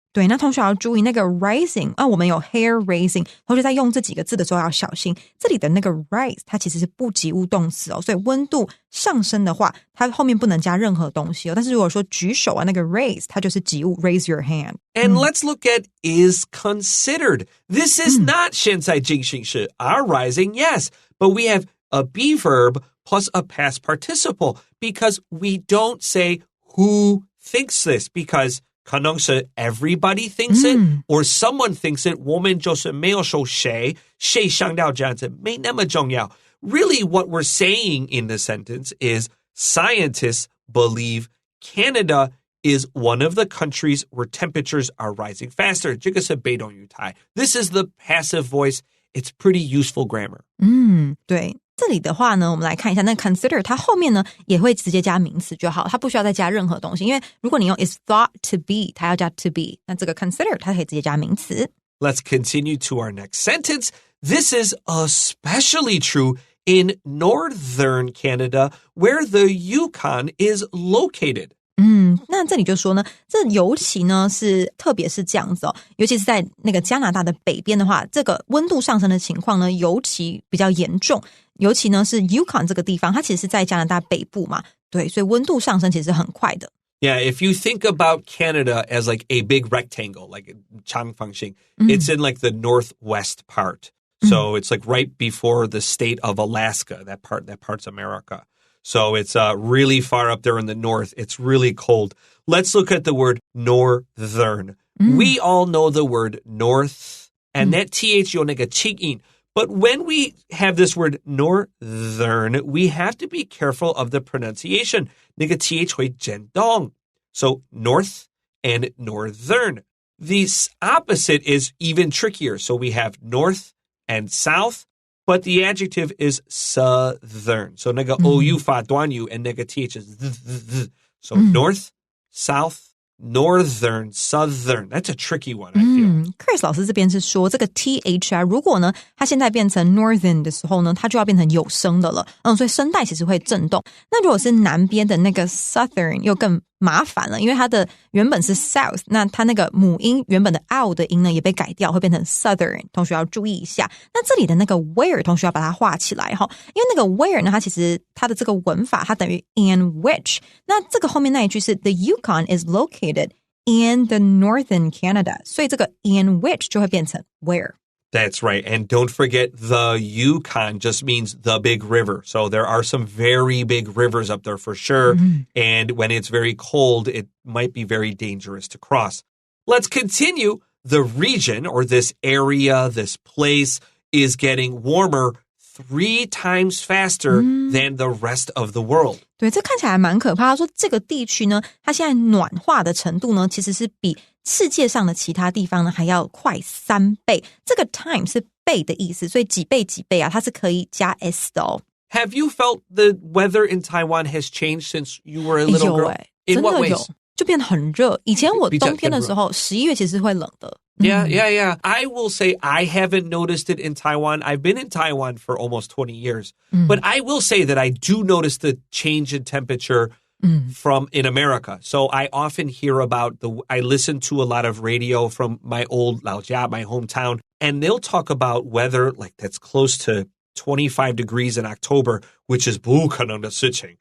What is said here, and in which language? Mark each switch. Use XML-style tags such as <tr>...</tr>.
<zh>对，那同学要注意那个 rising 啊，我们有</zh> <en>hair raising，</en> <zh>同学在用这几个字的时候要小心。这里的那个 rise 它其实是不及物动词哦，所以温度上升的话，它后面不能加任何东西哦。但是如果说举手啊，那个 raise 它就是及物</zh> <en>raise your hand. And let's look at is considered. This is not 现在进行时 are rising, yes, but we have a be verb plus a past participle because we don't say who thinks this because</en> <zh>可能是</zh> <en>everybody thinks it or someone thinks it</en> <zh>我们就是没有说谁想到这样子没那么重要</zh> <en>Really what we're saying in the sentence is scientists believe Canada is one of the countries where temperatures are rising faster</en> <zh>这个是被动语态</zh> <en>This is the passive voice It's pretty useful grammar</en> <zh>对这里的话呢，我们来看一下那 consider 它后面呢也会直接加名词就好，它不需要再加任何东西，因为如果你用</zh> <en>is thought to be</en> <zh>它要加 to be 那这个 consider 它可以直接加名词</zh> <en>Let's continue to our next sentence. This is especially true in northern Canada where the Yukon is located.</en> <zh>那这里就说呢，这尤其呢是特别是这样子哦，尤其是在那个加拿大的北边的话，这个温度上升的情况呢尤其比较严重，尤其呢是 Yukon 这个地方，它其实是在加拿大北部嘛，对，所以温度上升其实是很快的。</zh> <en>Yeah, if you think about Canada as like a big rectangle, like 长方形, it's in like the northwest part. So it's like right before the state of Alaska, that part's America. So it's really far up there in the north. It's really cold. Let's look at the word northern. We all know the word north, and that th</en> <zh>有那个气音.</zh> <en>But when we have this word northern, we have to be careful of the pronunciation.</en> <zh>那个 th 会震动.</zh> <en>So north and northern. The opposite is even trickier. So we have north and south. But the adjective is southern. So</en> <zh>那个 ou 发短语</zh> <en>and</en> <zh>那个 th</zh> <en>is So north, south, northern, southern. That's a tricky one, I feel.</en> <zh>Chris 老师这边是说这个 th 啊，如果呢它现在变成 northern 的时候呢，它就要变成有声的了。所以声带其实会震动。那如果是南边的那个 southern 又更麻烦了，因为它的原本是 south， 那它那个母音原本的 ow 的音呢也被改掉，会变成 southern， 同学要注意一下。那这里的那个 where 同学要把它画起来哈，因为那个 where 呢，它其实它的这个文法它等于 in which， 那这个后面那一句是</zh> <en>the Yukon is located in the northern Canada，</en> <zh>所以这个 in which 就会变成 where。</zh> <en>That's right. And don't forget the Yukon just means the big river. So there are some very big rivers up there for sure. And when it's very cold, it might be very dangerous to cross. Let's continue. The region or this area, this place is getting warmer 3 times faster than the rest of the world.</en> <zh>对，这看起来蛮可怕。他说这个地区呢，它现在暖化的程度呢，其实是比世界上的其他地方呢还要快3倍。这个 time 是倍的意思，所以几倍几倍啊，它是可以加 s 的哦。</zh> <en>Have you felt the weather in Taiwan has changed since you were a little girl?</en> <zh>真的有，就变得很热。以前我冬天的时候，11月其实会冷的。</zh> <en>Yeah. I will say I haven't noticed it in Taiwan. I've been in Taiwan for almost 20 years. But I will say that I do notice the change in temperature from in America. So I often hear about I listen to a lot of radio from my old Laojia, my hometown, and they'll talk about weather like that's close to 25 degrees in October, which is</en> <zh>不可能的事情.</zh>